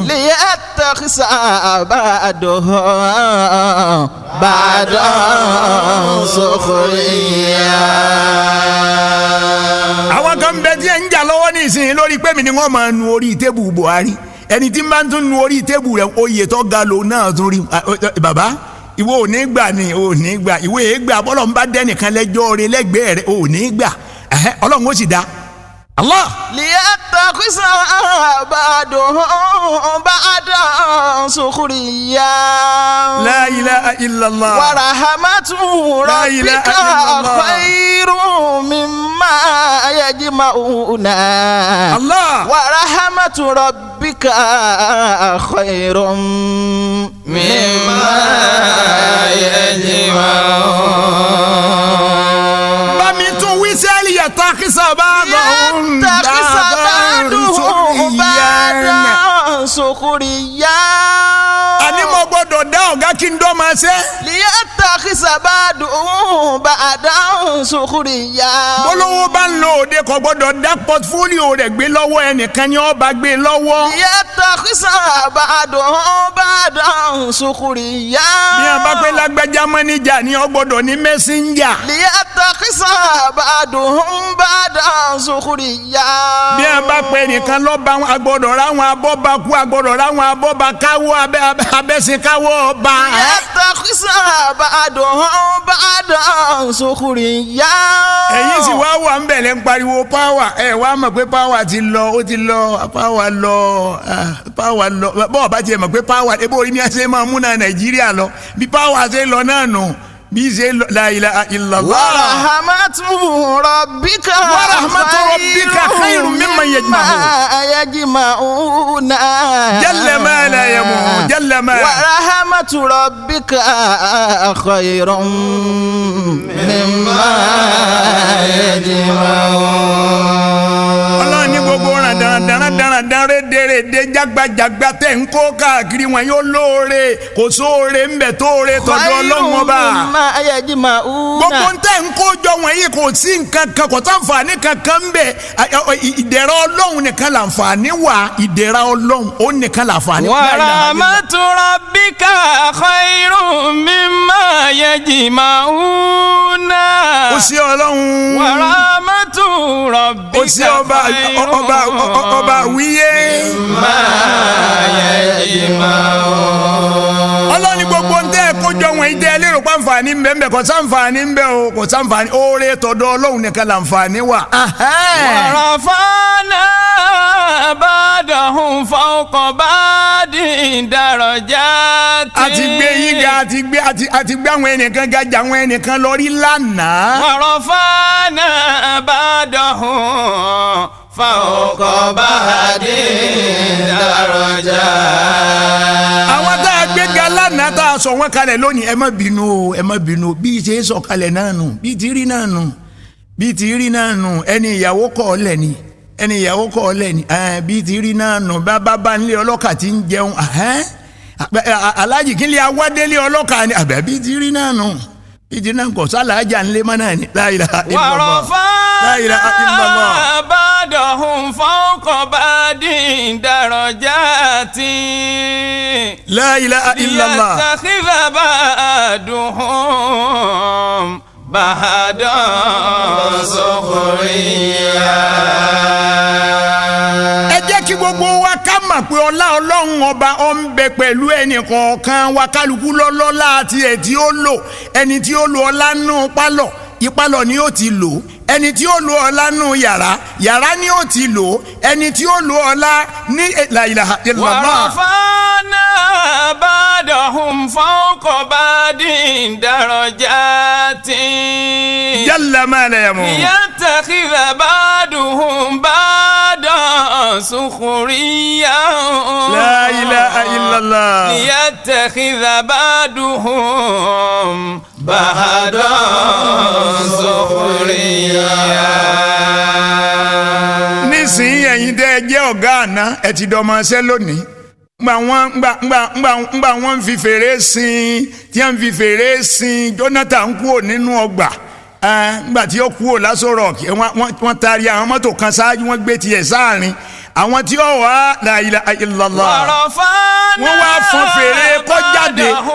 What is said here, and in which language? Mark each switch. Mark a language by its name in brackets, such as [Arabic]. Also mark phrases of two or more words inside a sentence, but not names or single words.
[Arabic] ليتخذ بعضهم بعضا سخريا. [Yoruba] àwọn kan bẹ tí ẹ ń jà lọ́wọ́ nísìnyí lórí pé mi ni wọ́n máa nu orí tébù Buhari ẹni tí n bá tún nu orí tébù rẹ̀ oyè tó ga lò náà tún rí bàbá ìwọ ò ní gbà ni ò ní gbà ìwọ èé gbà bọ́lọ̀ ń bá dẹ́nìkan lẹ́jọ́ rẹ̀ lẹ́gbẹ̀ẹ́ rẹ̀ ò ní gbà ọlọ́run ó sì dá. [Arabic] Allah. ليتخذ بعضهم بعضا سخريا. لا إله إلا الله. ورحمة ربك خير مما يجمعون. Allah. ورحمة ربك خير مما يجمعون. [Yoruba] bami tún wí sẹ́ẹ̀lì yàtàkìsà bá dọ̀hún [Arabic] بعضا سخريا. [Yoruba] àní mo gbọ́dọ̀ dá ọ̀gá kí n dọ́ máa ṣe. [Arabic] ليتخذ بعضهم بعضا سخريا. [Yoruba] bólówó bá ń lo òde kò gbọ́dọ̀ dá pọtifólíò rẹ̀ gbé lọ́wọ́ ẹnìkan ni ó bá gbé lọ́wọ́. [Arabic] ليتخذ بعضهم بعضا سخريا. [Yoruba] bí a bá pẹ́ lágbájá mọ́níjà ni ó gbọ́dọ̀ ní mẹ́sẹ́ńjà. [Arabic] ليتخذ بعضهم بعضا سخريا. [Yoruba] bí a bá pẹ́ nìkan lọ́ba agbọ́dọ̀ ráwọn abọ́bakú agbọ́dọ̀ ráwọn abọ́bakáwọ́ abẹ́sẹ̀káwọ́ ọba. [Arabic] ليتخذ بعضهم بعضا سخريا. [Yoruba] ẹ̀yin sì wá wà ń bẹ̀rẹ̀ ń pariwo páwà ẹ̀ wá mọ̀ pé páwà ti lọ ó ti lọ páwà lọ bọ́ọ̀ bá tiẹ̀ mọ̀ pé páwà ebó orí ni a ṣe máa múná Nàìjíríà lọ bí páwà ṣe lọ náà nù bí ṣe lọ [Arabic] لا إله إلا الله. ورحمة ربك خير مما يجمعون. جل ما لا يموت جل ما. ورحمة ربك خير مما يجمعون. [Yoruba] ọlọ́run ní gbogbo dáradára rédèrèdè jágbajàgba tẹ̀ ń kó káàkiri wọn yóò lóore kò sóore ń bẹ̀ tóore tọ́jú ọlọ́run ọba. gbogbo ntẹ̀ ń kó jọ wọ̀nyí kò sí nǹkan kan kò sáǹfààní kankan ń bẹ̀ ìdẹ̀ra ọlọ́run nìkan làǹfààní wà ìdẹ̀ra ọlọ́run ó nìkan làǹfààní wà. [Arabic] ورحمة ربك خير مما يجمعون. [Yoruba] ó sí ọlọ́run. [Arabic] ورحمة ربك [Yoruba] ó sí ọba wíyé. [Arabic] مما يجمعون. [Yoruba] ọlọ́ni gbogbo ntẹ́ kójọ wọn ìdẹ́ lérò pàǹfààní ń bẹ ń bẹ kò sáǹfààní ń bẹ o kò sáǹfààní oore tọ̀dọ̀ ọlọ́run nìkan làǹfààní wà. [Arabic] ورفعنا بعضهم فوق بعض درجات. [Yoruba] àti gbé yín ga àti gbé àwọn ẹnìkan ga jà àwọn ẹnìkan lọ rí lánàá. [Arabic] ورفعنا بعضهم فوق بعض درجات. [Yoruba] àwọn tá a gbé ga lánàá tá a sọ wọn kalẹ̀ lónìí ẹ má bínú o ẹ má bínú bí ṣe é sọ kalẹ̀ náà nù bí ti rí náà nù bí ti rí náà nù ẹni ìyàwó kọ̀ ọ́ lẹ̀ ni ẹni ìyàwó kọ̀ ọ́ lẹ̀ ni bí ti rí náà nù bá ń lé ọlọ́kà tí ń jẹun alájì kí n lè awádélé ọlọ́kà ni àbẹ̀ bí ti rí náà nù bí ti náà kọ̀ sálàájà ńlẹ́ mọ́ náà ni [Arabic] لا إله إلا الله لا إله إلا الله. بعضهم فوق بعض درجات. لا إله إلا الله. ليتخذ بعضهم بعضا سخريا. [Yoruba] ẹ jẹ́ kí gbogbo wa ká mọ̀ pé ọlá ọlọ́run ọba ó ń bẹ pẹ̀lú ẹnì kọ̀ọ̀kan wa kálukú lọ́lọ́lá àti ẹ̀ tí ó lò ẹni tí ó lo ọlá nù pálọ̀ ìpalọ̀ ni ó ti lò ẹni tí ó lo ọlá nù yàrá ni ó ti lò ẹni tí ó lo ọlá ní [Arabic] لا إله إلا الله. ورفعنا بعضهم فوق بعض درجات. جل ما لا يموت. ليتخذ بعضهم بعضا سخريا لا إله إلا الله ليتخذ بعضهم بعضا سخريا. [Yoruba] nísìnyí ẹ̀yin tẹ́ ẹ jẹ́ ọ̀gá àná ẹ ti dọmọṣẹ́ lónìí ngbà wọ́n ń fi fèrè sin tí wọ́n ń fi fèrè sin Jonathan kúrò nínú ọgbà ngbà tí ó kúrò l'Aso Rock wọ́n taari àwọn mọ́tò kan ṣáájú wọ́n gbé tiẹ̀ sáàrin àwọn tí ó wà [Arabic] لا إله إلا الله [Yoruba] wọ́n wá fọn fèrè kó jáde.